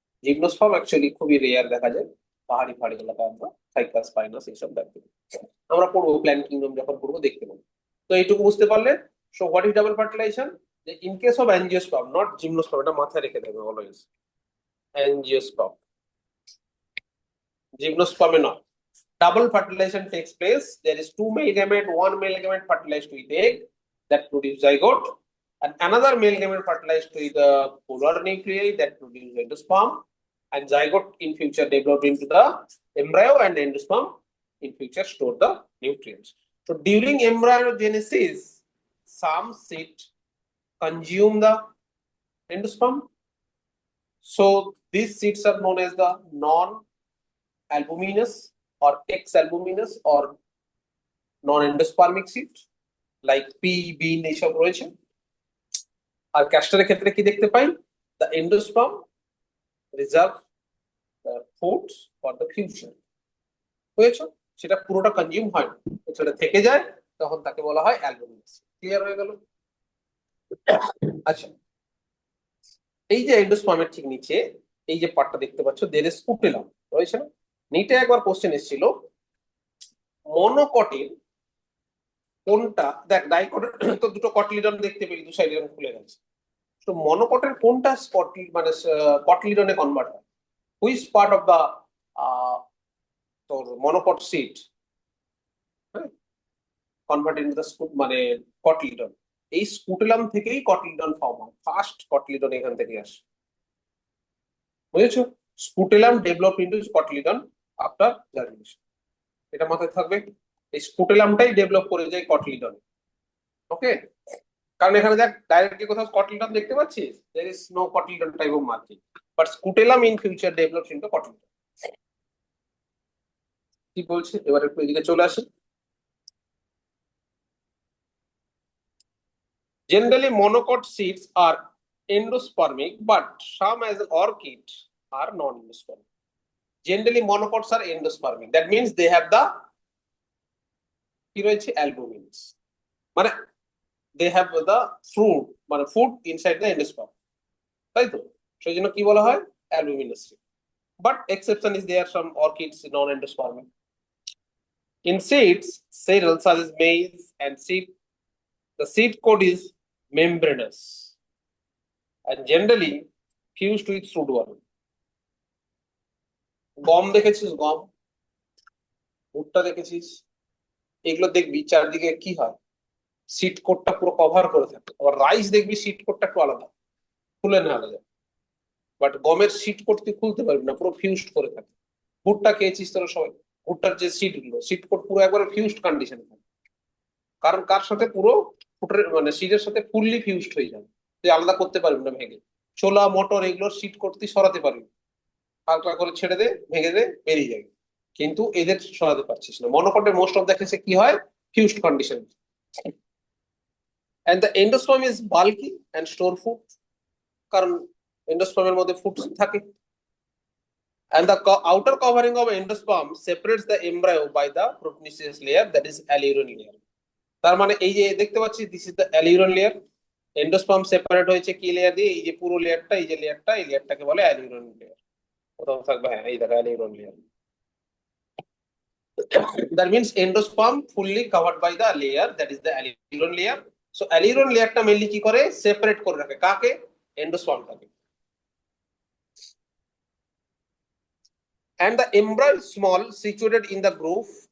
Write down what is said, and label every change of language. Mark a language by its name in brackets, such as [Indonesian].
[Bangla] Gymnosperm actually খুবই rare দেখা যায়, পাহাড়ি ফাড়ি এলাকা আমরা সাইকাস, স্পাইনাস এইসব দেখতে পাই। আমরা পড়বো প্ল্যান্ট কিংডম যখন পড়বো দেখতে পাবো। তো এইটুকু বুঝতে পারলে, [English] so what is double fertilisation, যে in case of angiosperm not gymnosperm, [Bangla] এটা মাথায় রেখে দেবে অলওয়েজ, অ্যাঞ্জিওস্পার্ম, জিমনোস্পার্মে নয়। [English] Double fertilization takes place. There is two male gamete, one male gamete fertilized with egg that produce zygote, and another male gamete fertilized with the polar nuclei that produce endosperm, and zygote in future developed into the embryo, and endosperm in future store the nutrients. So during embryogenesis, some seed consume the endosperm. So these seeds are known as the non-albuminous or ex-albuminous or non-endospermic seed, like pea, bean [Bangla] এইসব রয়েছে। আর ক্যাস্টরের ক্ষেত্রে কি দেখতে পাই, [English] the endosperm reserve foods for the future, [Bangla] বুঝেছো? সেটা পুরোটা consume হয় না, সেটা থেকে যায়, তখন তাকে বলা হয় অ্যালবুমিনাস। ক্লিয়ার হয়ে গেল? আচ্ছা, এই যে এন্ডোস্পার্মের ঠিক নিচে এই যে পার্টটা দেখতে পাচ্ছ, দের স্কুটেলাম রয়েছে না? নিটে একবার কোশ্চেন এসেছিল, মনোকটিল কোনটা, দেখ ডাইকটের তো দুটো কটলিডন দেখতে পেলি, দু সাইড এরকম খুলে গেছে। তো মনোকটের কোনটা মানে কটলিডনে কনভার্ট হয়, হুইচ পার্ট অফ দা তোর মনোকট সিট কনভার্ট ইনটু দা মানে কটলিডন। এই স্কুটেলাম থেকেই কটলিডন ফর্ম হয়, ফার্স্ট কটলিডন এখান থেকে আসে, বুঝেছো? [English] scutellum develop into cotyledon after germination, [Bangla] এটা মাথায় থাকবে। এই স্কুটেলামটাই ডেভেলপ করে যায় কটলিডন। ওকে, কারণ এখানে দেখ ডাইরেক্টলি কোথাও কটলিডন দেখতে পাচ্ছিস, [English] there is no cotyledon type of marking, but scutellum in future develops into cotyledon। [Bangla] কি বলছে এবার একটু এদিকে চলে আসি। [English] Generally monocot seeds are endospermic, but some as orchid are non-endospermic। Generally monocots are endospermic, that means they have the কি রয়েছে albumins, মানে they have the fruit মানে food inside the endosperm, [Bangla] তাই তো? সেই জন্য কি বলা হয় [English] albuminous seed, but exception is there, some orchids non-endospermic। In seeds, cereals such as maize and seed, the seed coat is membranous and generally fused with fruit worm। [Bangla] গম দেখেছিস, গম, ভুট্টা দেখেছিস, এগুলো দেখবি চারদিকে কি হয়, সিড কোটটা পুরো কভার করে থাকে। আবার রাইস দেখবি সিড কোটটা একটু আলাদা, খুলে না আলাদা, বাট গমের সিড কোট তুই খুলতে পারবি না, পুরো ফিউজড করে থাকে। ভুট্টা খেয়েছিস তোরা সবাই, ভুট্টার যে সিড গুলো, সিড কোট পুরো একবারে ফিউজড কন্ডিশন, কারণ কার সাথে পুরো ফুটের মানে সিডের সাথে ফুললি ফিউজড হয়ে যাবে, তুই আলাদা করতে পারবি না ভেঙে। ছোলা মটর এগুলোর সিড কোট তুই সরাতে পারবি, হালকা করে ছেড়ে দে, ভেঙে দে, বেরিয়ে যাবে। কিন্তু এদের সরাতে পারছিস না, মনোকটে মোস্ট অফ দ্য কেসে কি হয়, fused condition. [English] and the endosperm is bulky and store food, [Bangla] কারণ এন্ডোস্পার্মের মধ্যে ফুড থাকে। [English] And the outer covering of endosperm separates the embryo by the proteinaceous layer, that is alluron layer. [Bangla] তার মানে এই যে দেখতে পাচ্ছি, [English] This is the alluron layer. [Bangla] Endosperm separate হয়েছে কি লেয়ার দিয়ে, এই যে পুরো লেয়ারটা, এই যে লেয়ারটা, এই লেয়ারটাকে বলে alluron layer। কোথাও থাকবে, হ্যাঁ এই দেখো alluron layer। [English] That means endosperm fully covered by the layer, that is the alluron layer. [Bangla] So alluron লেয়ারটা মেইনলি কি করে, সেপারেট করে রাখে কাকে, এন্ডোস্পার্মটাকে। [English] And the embryo is small, situated in the groove.